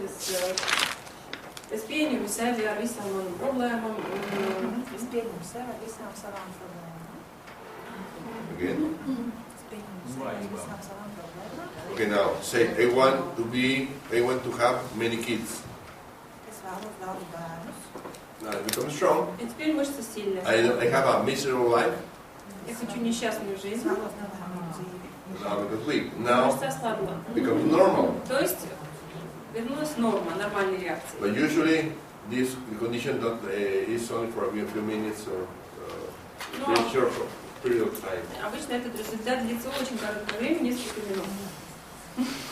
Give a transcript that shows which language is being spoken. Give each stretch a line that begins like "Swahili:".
Latvian: Es pieņemu sevi ar visām manām problēmām. Es pieņemu sevi ar visām savām problēmām.
English: Again.
Latvian: Es pieņemu sevi ar visām savām problēmām.
English: Okay, now say I want to have many kids.
Latvian: Es vēlos daudz bērnus.
English: Now I become strong.
Russian: И теперь мышцы сильные.
English: I have a miserable life.
Russian: Я хочу несчастную
Latvian: Es
Russian: жизнь.
Latvian: vēlos nelaimīgu dzīvi.
English: Now I become weak. Now
Russian: Мышца ослабла.
English: becomes normal.
Russian: То есть вернулась норма, нормальной реакции.
English: But usually this condition is only for a few minutes or
Russian: Но
English: very short period of time.
Russian: обычно этот результат длится очень короткое время, несколько минут.